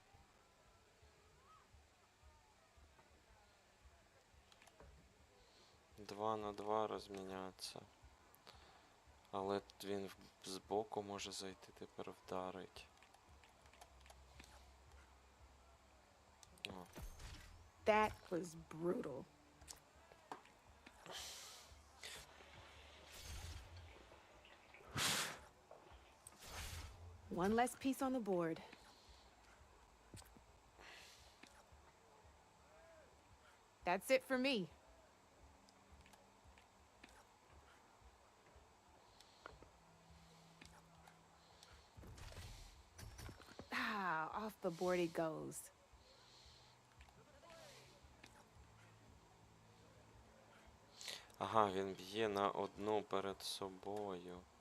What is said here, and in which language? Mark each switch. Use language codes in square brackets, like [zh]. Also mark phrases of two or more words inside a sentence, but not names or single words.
[uk] 2 на 2 розміняться. Але він збоку може зайти, тепер вдарить. О. [en] That was brutal. One less piece on the board. That's it for me. Off the board it goes. [uk] Ага, він б'є на одну перед собою.